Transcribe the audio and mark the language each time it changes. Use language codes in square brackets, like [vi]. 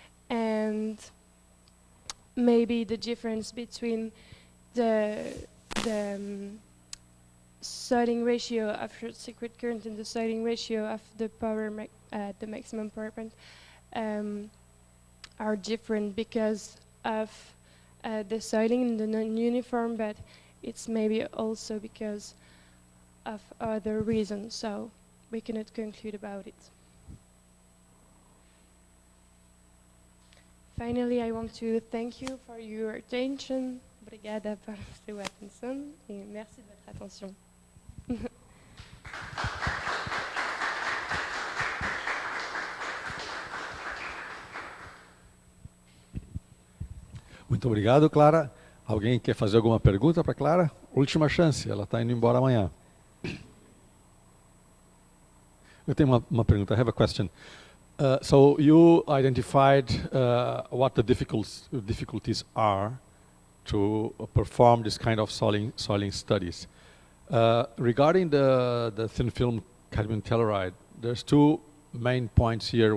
[en] And maybe the difference between the soiling ratio of short circuit current and the soiling ratio of the the maximum power point are different because of the soiling and the non-uniform, but it's maybe also because of other reasons, so we cannot conclude about it. Finally, I want to thank you for your attention. [pt] Obrigada por sua atenção e [fr] merci de votre attention. [pt] Muito obrigado, Clara. Alguém quer fazer alguma pergunta para Clara? Última chance, ela está indo embora amanhã. Eu tenho uma pergunta. [en] I have a question. So you identified what the difficulties are to perform this kind of soiling studies. Regarding the thin film cadmium telluride, there's two main points here.